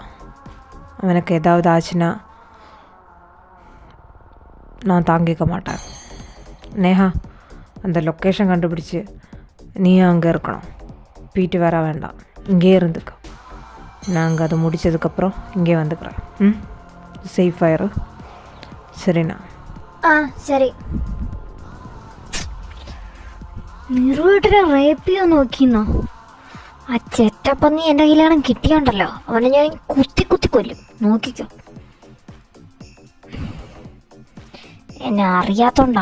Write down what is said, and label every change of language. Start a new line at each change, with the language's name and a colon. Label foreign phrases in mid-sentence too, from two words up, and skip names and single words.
Tamil: அவனுக்கு ஏதாவது ஆச்சுன்னா நான் தாங்கிக்க மாட்டேன். நேஹா, அந்த லொக்கேஷன் கண்டுபிடிச்சி நீ அங்கே இருக்கணும், வீட்டு வர வேண்டாம், இங்கே இருந்துக்க. நாங்கள் அதை முடித்ததுக்கப்புறம் இங்கே வந்துக்கிறேன். சேஃபாக இரு, சரிண்ணா?
Malayalam: ശരി. നിറുവിട്ടിനെ റേപ്പ് ചെയ്യാൻ നോക്കിന്നോ? ആ ചെറ്റപ്പന്നി എൻ്റെ കയ്യിലാണ് കിട്ടിയോണ്ടല്ലോ, അവനെ ഞാൻ കുത്തി കുത്തി കൊല്ലും, നോക്കിക്കോ. എന്നെ അറിയാത്തോണ്ടാ.